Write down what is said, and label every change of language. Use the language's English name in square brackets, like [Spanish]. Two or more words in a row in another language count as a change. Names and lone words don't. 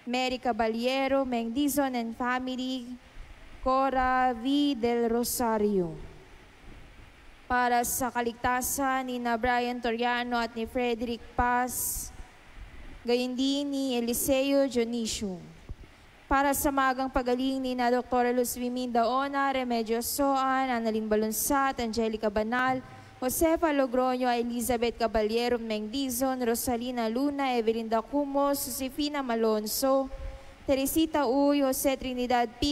[Filipino] Mary Caballero, Mengdizon and family, Cora V. Del Rosario. Para sa kaligtasan ni Brian Toriano at ni Frederick Paz, gayon din ni Eliseo Dionisio. Para sa magang pagaling ni na Dr. Luz Viminda Ona, Remedios Soan, Annalyn Balunsat, Angelica Banal, Josefa Logroño, Elizabeth Caballero Mengdizon, Rosalina Luna, Evelyn Dacumos, Josefina Malonzo, Teresita Uy, Jose Trinidad P.